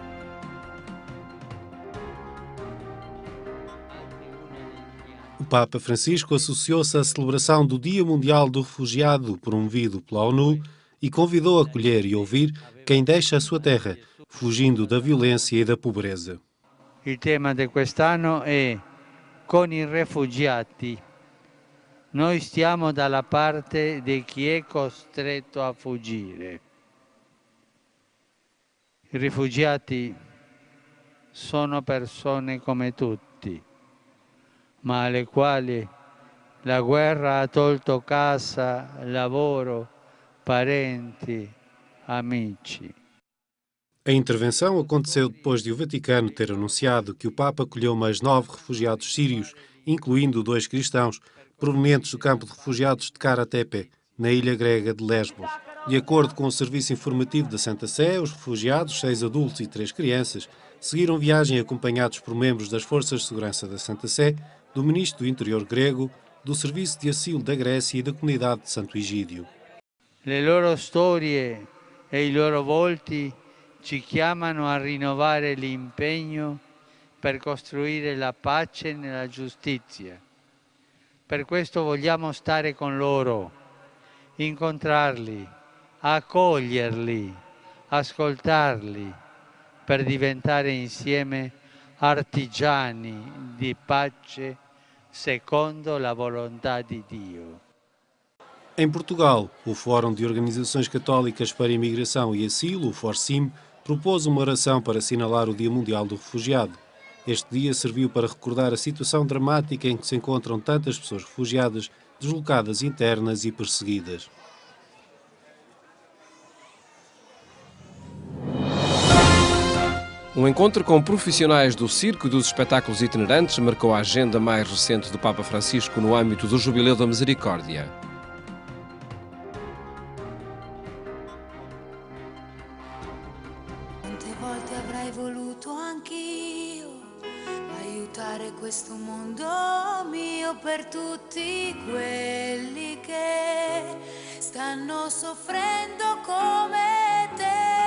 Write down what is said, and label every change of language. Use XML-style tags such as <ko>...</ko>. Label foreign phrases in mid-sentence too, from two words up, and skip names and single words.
<pt>O Papa Francisco associou-se à celebração do Dia Mundial do Refugiado, promovido pela ONU, e convidou a acolher e ouvir quem deixa a sua terra, fugindo da violência e da pobreza.</pt> <it>Il tema di quest'anno è con i rifugiati. Noi stiamo dalla parte di chi è costretto a fuggire. I rifugiati sono persone come tutti, ma alle quali la guerra ha tolto casa, lavoro, parenti, amici.</it> <pt>A intervenção aconteceu depois de o Vaticano ter anunciado que o Papa acolheu mais 9 refugiados sírios, incluindo 2 cristãos, provenientes do campo de refugiados de Karatepe, na ilha grega de Lesbos. De acordo com o Serviço Informativo da Santa Sé, os refugiados, 6 adultos e 3 crianças, seguiram viagem acompanhados por membros das Forças de Segurança da Santa Sé, do Ministro do Interior grego, do Serviço de Asilo da Grécia e da Comunidade de Santo Egídio.</pt> <it>Le loro storie e i loro volti ci chiamano a rinnovare l'impegno per costruire la pace nella giustizia. Per questo vogliamo stare con loro, incontrarli, accoglierli, ascoltarli, per diventare insieme artigiani di pace secondo la volontà di Dio.</it> <pt>Em Portugal, o Fórum de Organizações Católicas para a Imigração e Asilo, o FORCIM, propôs uma oração para assinalar o Dia Mundial do Refugiado. Este dia serviu para recordar a situação dramática em que se encontram tantas pessoas refugiadas, deslocadas internas e perseguidas. Um encontro com profissionais do circo e dos espetáculos itinerantes marcou a agenda mais recente do Papa Francisco no âmbito do Jubileu da Misericórdia.</pt> <it>Quante volte avrei voluto anch'io aiutare questo mondo mio per tutti quelli che stanno soffrendo come te.</it>